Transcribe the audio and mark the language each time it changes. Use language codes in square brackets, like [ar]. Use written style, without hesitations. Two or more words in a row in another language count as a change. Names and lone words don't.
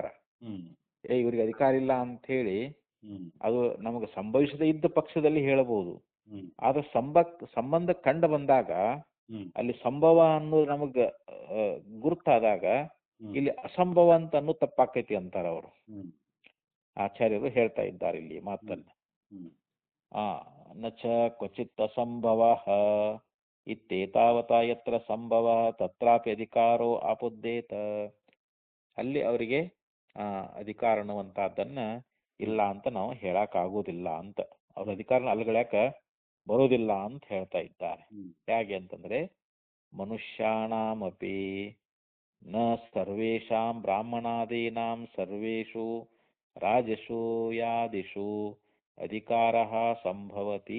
[kn] ಇವ್ರಿಗೆ ಅಧಿಕಾರ ಇಲ್ಲ ಅಂತ ಹೇಳಿ ಅದು ನಮಗೆ ಸಂಭವಿಸದೇ ಇದ್ದ ಪಕ್ಷದಲ್ಲಿ ಹೇಳಬಹುದು. ಆದ್ರೆ ಸಂಬಂಧ ಕಂಡು ಬಂದಾಗ ಅಲ್ಲಿ ಸಂಭವ ಅನ್ನೋದು ನಮಗ ಗುರುತಾದಾಗ ಇಲ್ಲಿ ಅಸಂಭವ ಅಂತ ಅನ್ನೋ ತಪ್ಪಾಕೈತಿ ಅಂತಾರ ಅವರು. ಆಚಾರ್ಯರು ಹೇಳ್ತಾ ಇದ್ದಾರೆ ಇಲ್ಲಿ ಮಾತನ್ನ. [sa] ನಚ ಕ್ವಚಿತ್ ಅಸಂಭವ ಇತ್ಯೇತಾವತ ಯತ್ರ ಸಂಭವ ತತ್ರಾಪಿ ಅಧಿಕಾರೋ ಆಪುದ್ದೇತ. [kn] ಅಲ್ಲಿ ಅವರಿಗೆ ಅಧಿಕಾರ ಅನ್ನುವಂತಹದ್ದನ್ನ ಇಲ್ಲ ಅಂತ ನಾವು ಹೇಳಕ್ ಆಗೋದಿಲ್ಲ ಅಂತ. ಅವ್ರ ಅಧಿಕಾರನ ಅಲ್ಗಳಾಕ ಬರೋದಿಲ್ಲ ಅಂತ ಹೇಳ್ತಾ ಇದ್ದಾರೆ. ಹೇಗೆ ಅಂತಂದ್ರೆ [sa] ಮನುಷ್ಯಾಣಾಮಪಿ ನ ಸರ್ವೇಷಾಂ ಬ್ರಾಹ್ಮಣಾದೀನಾಂ ಸರ್ವೇಷು ರಾಜಸು ಯಾದಿಷು ಅಧಿಕಾರ ಸಂಭವತಿ.